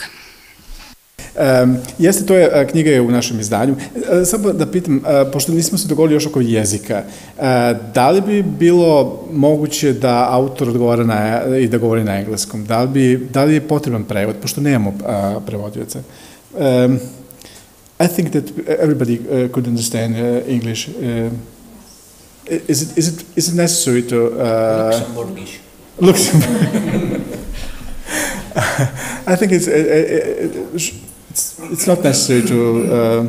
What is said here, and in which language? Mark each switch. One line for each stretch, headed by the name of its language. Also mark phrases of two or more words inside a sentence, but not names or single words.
Serbian: Jeste, to je knjiga je u našem izdanju. Samo da pitam, pošto nismo se dogovorili još oko jezika, da li bi bilo moguće da autor odgovara i da govori na engleskom? Da li je potreban prevod, pošto nemamo prevodioca?
English: I think that everybody could understand English. Is it necessary to... Luxembourgish. I think it's not necessary to.